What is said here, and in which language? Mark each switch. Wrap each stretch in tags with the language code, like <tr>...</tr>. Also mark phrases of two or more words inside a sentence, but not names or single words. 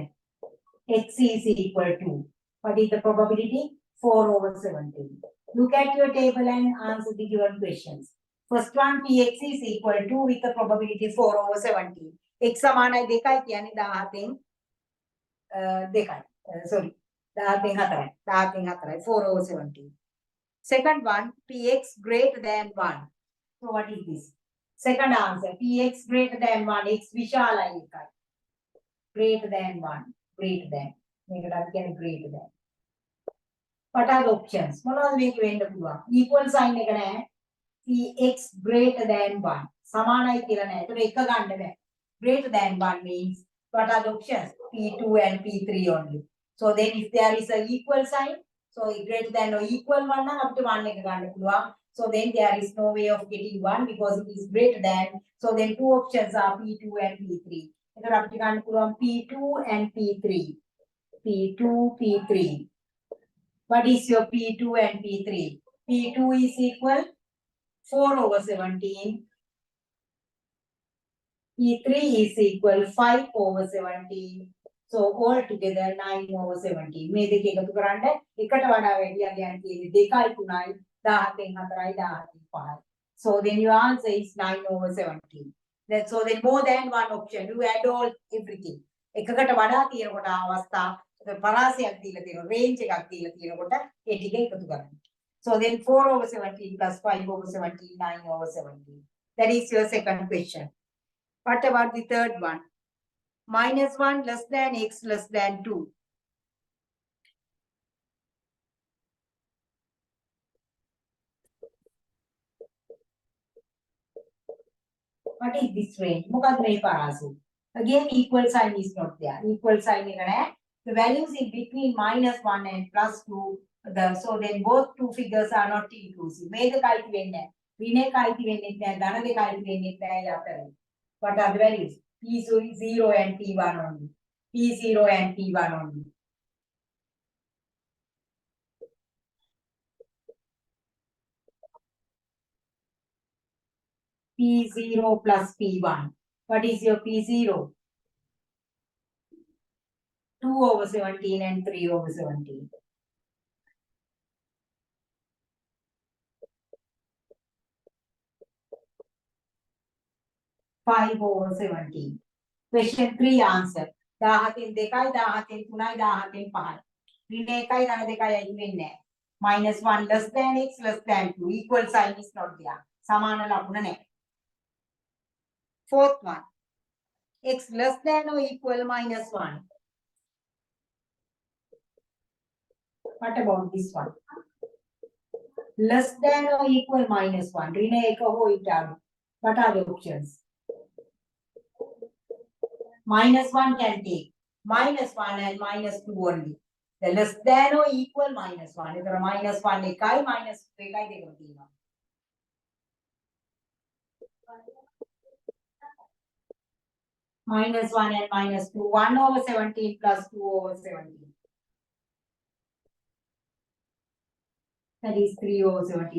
<en>X is equal to, what is the probability? 4 over 17. Look at your table and answer the given questions. First one, Px is equal to with the probability 4 over 17.</en> <si>X සමානයි 2යි කියන්නේ 17 2යි. Sorry.</si> <en>17 4යි. 4 over 17. Second one, Px greater than 1. So what is this? Second answer, Px greater than 1.</en> <si>X විශාලයි 1යි.</si> <en>Greater than 1. Greater than.</en> <si>මේකට අපි කියන්නේ</si> <en>greater than. What are the options?</en> <si>මොනවද මේක වෙන්න පුළුවන්?</si> <en>Equal sign</en> <si>එක නැහැ.</si> <en>Px greater than 1.</en> <si>සමානයි කියලා නැහැ. ඒතර එක ගන්න බෑ.</si> <en>Greater than 1 means what are the options? P2 and P3 only. So then if there is a equal sign, So greater than or equal 1</en> <si>නම් අපිට 1 එක ගන්න පුළුවන්.</si> <en>So then there is no way of getting 1 because it is greater than. So then two options are P2 and P3.</en> <si>එතකොට අපිට ගන්න පුළුවන්</si> <en>P2 and P3.</en> <si>P2, P3.</si> <en>What is your P2 and P3? P2 is equal 4 over 17. P3 is equal 5 over 17. So altogether 9 over 17.</en> <si>මේ දෙක එකතු කරන්න එකට වඩා වැඩි අගයන් තියෙන්නේ 2යි 3යි 17න් 4යි 17න් 5යි.</si> <en>So then your answer is 9 over 17. That's so then more than one option. You add all everything.</en> <si>එකකට වඩා තියෙනකොට අවස්ථා පරාසයක් දීලා තියෙනවා range එකක් දීලා තියෙනකොට ඒ ටික එකතු කරන්න.</si> <en>So then 4 over 17 plus 5 over 17, 9 over 17. That is your second question. What about the third one? -1 less than x less than 2. What is this range?</en> <si>මොකක්ද මේ පරාසය?</si> <en>Again, equal sign is not there. Equal sign</en> <si>එක නැහැ.</si> <en>The values in between -1 and +2. So then both two figures are not inclusive.</en> <si>මේ දෙක අයිති වෙන්නේ නැහැ. ඍණ එක අයිති වෙන්නේ නැහැ. ධන දෙක අයිති වෙන්නේ නැහැ යතර.</si> <en>What are the values? P0 and P1 only. P0 and P1 only. P0 plus P1. What is your P0? 2 over 17 and 3 over 17. Five over 17. Question 3 answer.</en> <si>17 දෙකයි 17 3යි 17 5යි. ඍණ එකයි ධන දෙකයි අයිති වෙන්නේ නැහැ.</si> <en>-1 less than x less than 2. Equal sign is not there.</en> <si>සමාන ලකුණ නැහැ.</si> <en>Fourth one. X less than or equal -1. What about this one? Less than or equal -1.</en> <si>ඍණ එක හෝ ඊට අඩු.</si> <en>What are the options? -1 can take -1 and -2 only. The less than or equal -1.</en> <si>එතකොට -1 එකයි -2 එකයි දෙකම තියෙනවා.</si> <en>-1 and -2. 1 over 17 plus 2 over 17. That is 3 over 17.</en>